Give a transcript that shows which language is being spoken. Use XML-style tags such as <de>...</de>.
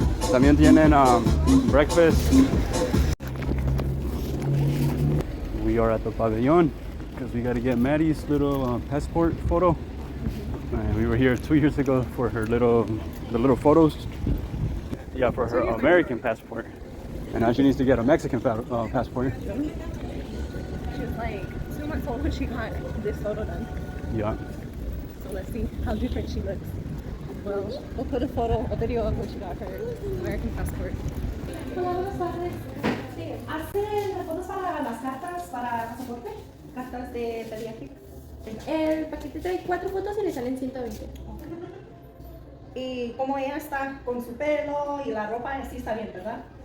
<es>También tienen breakfast.</es> <en>We are at the pavilion because we got to get Maddie's little passport photo. We were here 2 years ago for her the little photos. Yeah, for her American passport. And now she needs to get a Mexican passport. She was like 2 months old when she got this photo done. Yeah. So let's see how different she looks. Well, we'll put a video of when she got her American passport.</en> <es>Hola, buenas tardes. Sí, ¿hacen las fotos para las cartas para pasaporte? Cartas de pediátrica. El paquete trae 4 fotos y le salen 120. Y como ella está con su pelo y la ropa, así está bien, ¿verdad?</es>